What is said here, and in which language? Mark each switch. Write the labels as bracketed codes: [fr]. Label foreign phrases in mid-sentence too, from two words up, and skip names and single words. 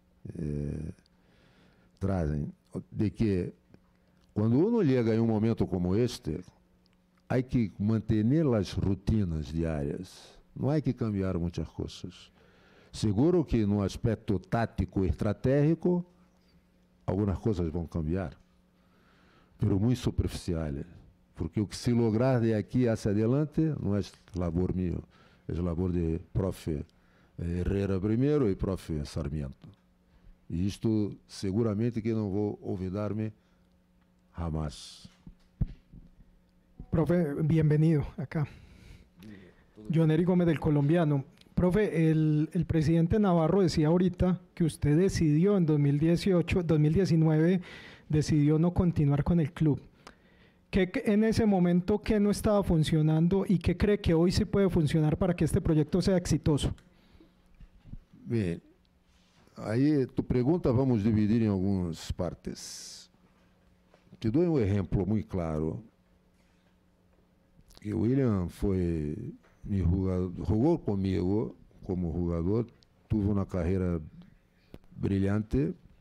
[pt] trazem, de que quando uno chega em um momento como este, há que manter as rotinas diárias, não há que cambiar muitas coisas. Seguro que no aspecto tático e estratégico, algumas coisas vão cambiar, pero muito superficiais, porque o que se lograr de aqui [es] hacia adelante [pt] não é [es] labor mío, [pt] é labor de profe Herrera primeiro e profe Sarmiento. E isto seguramente que não vou olvidar-me jamás. [es] Profe, bienvenido acá. Johnny Gómez del Colombiano. Profe, el presidente Navarro decía ahorita que usted decidió en 2019, decidió no continuar con el club. ¿Qué en ese momento qué no estaba funcionando y qué cree que hoy sí puede funcionar para que este proyecto sea exitoso? [pt] Bem, aí tu pergunta vamos dividir em algumas partes. Te dou um exemplo muito claro. Que o William foi jogou comigo como jogador, tuvo uma carreira brilhante.